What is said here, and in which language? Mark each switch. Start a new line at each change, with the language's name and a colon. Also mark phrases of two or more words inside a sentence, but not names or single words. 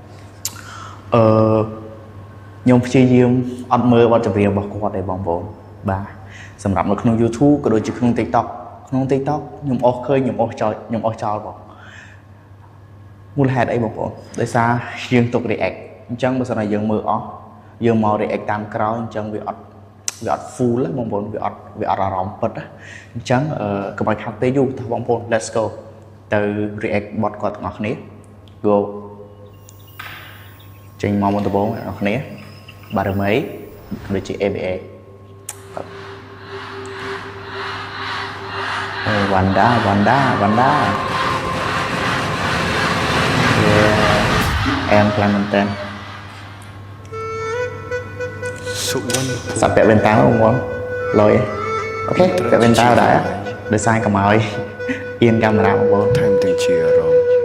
Khmer: , អឺ, ខ្ញុំព្យាយាមអត់មើលបទចម្រៀងរបស់គាត់ទេបងប្អូន។ បាទ, សម្រាប់នៅក្នុង YouTube ក៏ដូចជាក្នុង TikTok។ ក្នុង TikTok ខ្ញុំអស់ឃើញ, ខ្ញុំអស់ចោល, ខ្ញុំអស់ចោលបង។ មូលហេតុអីបងប្អូន? ដោយសារយើងទុក react។ អញ្ចឹងបើសិនណាយើងមើលអស់, យើងមក react តាមក្រោយ, អញ្ចឹងវាអត់, វាអត់ full ទេបងប្អូន, វាអត់, វាអត់អារម្មណ៍ពិតទេ។ អញ្ចឹង, អឺ, កុំឲ្យខាតពេលយូរ, តោះបងប្អូន,
English: let's go
Khmer: ទៅ react បទគាត់ទាំងអស់គ្នា។ Go។ ចេញមកមុនដំបូងអ្នកនរគ្នា, បារមី, ដូចជា A B A ។ អូ, Wanda, Wanda, Wanda។ អែមខ្លាំងមែនតើ។សុវណ្ណភូមិ។សាប់ពាក់វ៉ែនតាមកបងប្អូន, លយ។ អូខេ, ពាក់វ៉ែនតាដែរ, ដោយសារកុំឲ្យអៀនកាមេរ៉ាបងប្អូន។ថែមទាំងជាអារម្មណ៍